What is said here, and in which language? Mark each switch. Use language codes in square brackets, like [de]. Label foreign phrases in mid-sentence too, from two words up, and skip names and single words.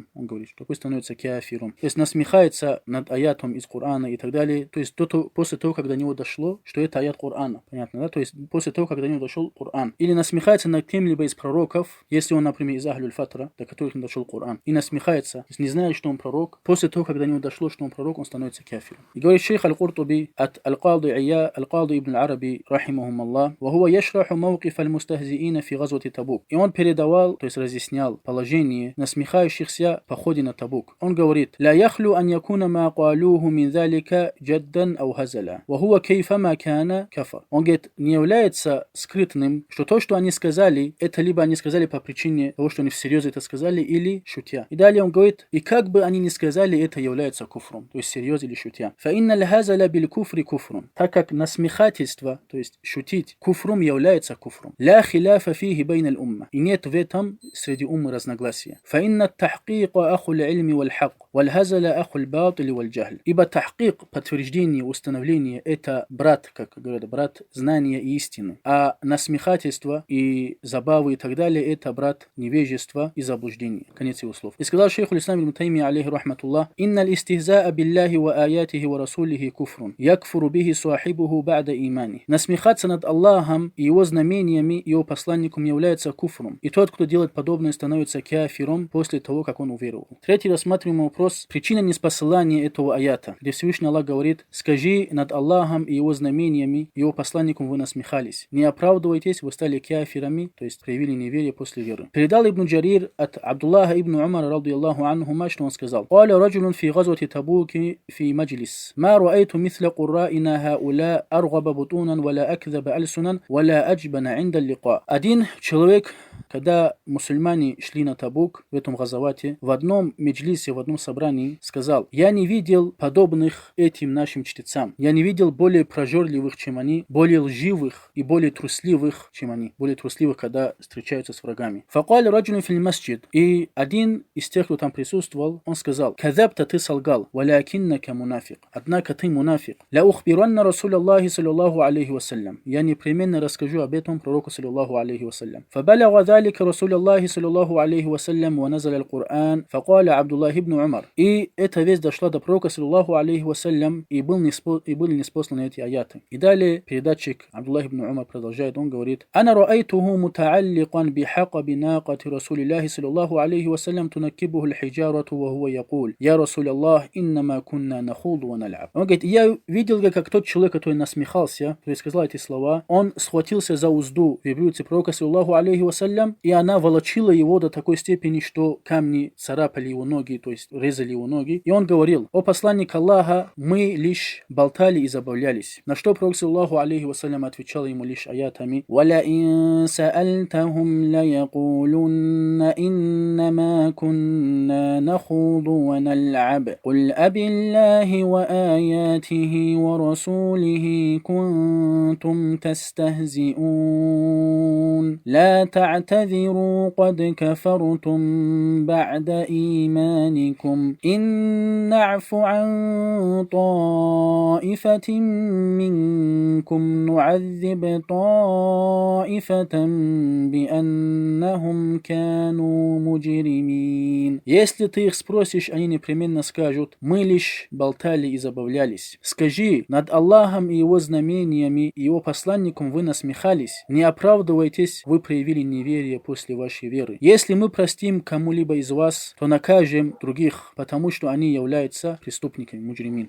[ru] Он говорит, что такой становится кафиром. То есть насмехается над аятом из Корана и так далее. То есть после того, когда до него дошло, что это аят Корана. Понятно, да? То есть после того, когда до него дошел Коран. Или насмехается над кем-либо из пророков, если он, например, из Ахлюль Фатра, до которых не дошел Коран. И насмехается, то есть не знает, что он пророк. После того, когда до него дошло, что он пророк, он становится кафиром. И говорит шейх Аль-Куртуби от Аль-Кади Ибн Араби, [ar] رحمهم الله: «وهو يشرح موقف المستهزئين في غزوة تبوك». [ru] И он передавал, то есть разъяснял положение насмехающихся в походе на Табук. Он говорит: [ar] «لا يخلو أن يكون ما قالوه من ذلك جدا أو هزلا. وهو كيفما كان كفر». [ru] Он говорит, не является скрытным, что то, что они сказали, это либо они сказали по причине того, что они всерьез это сказали, или шутя. И далее он говорит: и как бы они ни сказали, это является куфром, то есть серьез или шутя. [ar] فإن الهزل بالكفر كفر. [ru] Так как насмехательство, то есть шутить, куфрум является куфром. [ar] لا خلاف فيه بين الأمة. [ru] И нет в этом среди уммы разногласия. [ar] فإن التحقيق أخو العلم والحق والهزل أخو الباطل والجهل. [ru] Ибо тахкик, подтверждение, установление, это брат, как говорят, брат знания и истины. А насмехательство и забавы и так далее, это брат невежества и заблуждения. Конец его слов. И сказал [ar] шейх аль-Ислам ибн Таймия, عليه رحمة الله: «إن الاستهزاء بالله وآياته ورسوله كفر. يكفر به صاحبه بعد إيمانه». [ru] Насмехаться над Аллахом и его знамениями, и его посланником является куфром. И тот, кто делает подобное, становится кафиром после того, как он уверовал. Третий рассматриваемый вопрос. Причина неспосылания этого аята, где Всевышний Аллах говорит: «Скажи, над Аллахом и его знамениями, и его посланником вы насмехались. Не оправдывайтесь, вы стали кафирами, то есть проявили неверие после веры». Передал Ибн Джарир от Абдуллаха ибн Умара, [ar] رضي الله عنهما, [ru] что он сказал: [ar] «قال رجل في غزوة تبوك التبوك في مجلس ما رأيت مثل قرائنا هؤلاء أرغب بطونا ولا أكذب ألسنا ولا أجبن عند اللقاء. [ru] Один человек, когда мусульмане шли на Табук в этом газавате, в одном меджлисе, в одном собрании сказал: я не видел подобных этим нашим чтецам. Я не видел более прожорливых, чем они, более лживых и более трусливых, чем они. Более трусливых, когда встречаются с врагами. [ar] فقال رجل في المسجد. [ru] И один из тех, кто там присутствовал, он сказал: казабта, ты солгал, [ar] ولكنك منافق. [ru] Однако ты мунафик. [ar] لأخبرن رسول الله صلى الله عليه وسلم. [ru] Я непременно расскажу об этом пророку [ar] صلى الله عليه وسلم. [ru] Фабалага ذلك رسول الله صلى الله عليه وسلم ونزل القرآن فقال عبد الله بن عمر. И эта весть дошла до пророка [ar] صلى الله عليه وسلم, [ru] и были ниспосланы эти аяты. И далее передатчик Абдуллах ибн Умар продолжает, он говорит: [ar] «أنا رأيته متعلقا بحقب ناقة رسول الله صلى الله عليه وسلم تنكبه الحجارة وهو يقول يا رسول الله إنما كنا نخوض ونلعب». [ru] Он говорит: я видел, как тот человек, который насмехался, который сказал эти слова, он схватился за узду верблюдицы пророка [ar] صلى الله عليه وسلم, [ru] и она волочила его до такой степени, что камни царапали его ноги, то есть резали его ноги. И он говорил: о посланник Аллаха, мы лишь болтали и забавлялись. На что пророк [ar] صلى الله عليه وسلم [ru] отвечал ему лишь аятами: [ar] «ولئن سألتهم ليقولن إنما كنا نخوض ونلعب. قل أبالله وآياته ورسوله كنتم تستهزئون. Ла تعتذروا قد كفرتم بعد إيمانكم إن نعف عن طائفة منكم نعذب طائفة بأنهم كانوا مجرمين». [ru] Если ты их спросишь, они непременно скажут: мы лишь болтали и забавлялись. Скажи: над Аллахом и его знамениями и его посланником вы насмехались. Не оправдывайтесь, вы проявили неверие после вашей веры. Если мы простим кому-либо из вас, то накажем других, потому что они являются преступниками, муджримин.